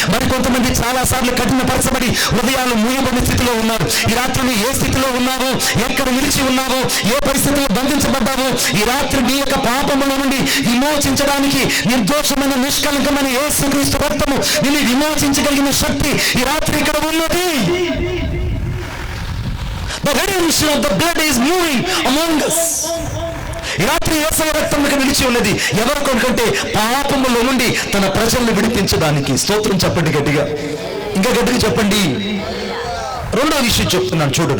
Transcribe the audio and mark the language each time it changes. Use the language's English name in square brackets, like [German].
[Telugu] మరి కొంతమంది చాలా సార్లు కఠినపరచబడి హృదయాలు మూయబడిన స్థితిలో ఉన్నారు. ఈ రాత్రి ఏ స్థితిలో ఉన్నావో, ఎక్కడ నిలిచి ఉన్నావో, ఏ పరిస్థితుల్లో బంధించబడ్డావో, ఈ రాత్రి నీ యొక్క పాపముల నుండి విమోచించడానికి నిర్దోషమైన నిష్కలంకమైన యేసుక్రీస్తు రక్తము నిన్ను విమోచించగలిగిన శక్తి ఈ రాత్రి ఇక్కడ ఉన్నది. [English] The redemption of the blood is moving among us. [Telugu] ఈ రాత్రి యేసయ్య రక్తం మీకు నిలిచి ఉన్నది. ఎవరి కొరకంటే పాపముల నుండి తన ప్రజలను విడిపించడానికి. స్తోత్రం చెప్పండి గట్టిగా, ఇంకా గట్టిగా చెప్పండి. రెండో విషయం చెప్తున్నాను చూడు.